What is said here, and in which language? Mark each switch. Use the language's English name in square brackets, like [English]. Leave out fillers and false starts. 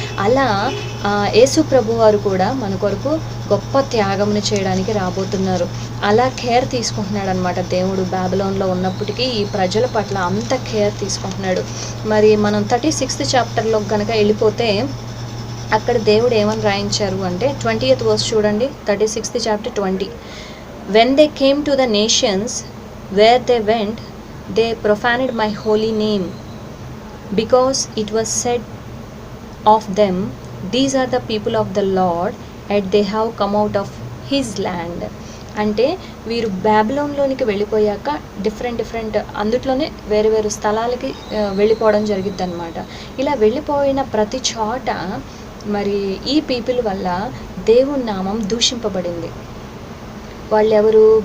[Telugu] అలా యేసు ప్రభు వారు కూడా మన కొరకు గొప్ప త్యాగమును చేయడానికి రాబోతున్నారు. అలా కేర్ తీసుకుంటున్నాడు అనమాట దేవుడు. బాబిలోన్లో ఉన్నప్పటికీ ఈ ప్రజల పట్ల అంత కేర్ తీసుకుంటున్నాడు. మరి మనం 36th చాప్టర్లో కనుక వెళ్ళిపోతే అక్కడ దేవుడు ఏమని రాయించారు అంటే 20th వర్స్ చూడండి. 36th chapter 20. [English] When they came to the nations where they went, they profaned my holy name, because it was said of them, these are the people of the Lord, and they have come out of his land. [Telugu] అంటే వీరు బాబిలోన్లోనికి వెళ్ళిపోయాక different అందుట్లోనే వేరు స్థలాలకి వెళ్ళిపోవడం జరిగిద్ది అనమాట. ఇలా వెళ్ళిపోయిన ప్రతి చోట మరి ఈ పీపుల్ వల్ల దేవుని నామం దూషింపబడింది. వాళ్ళెవరు?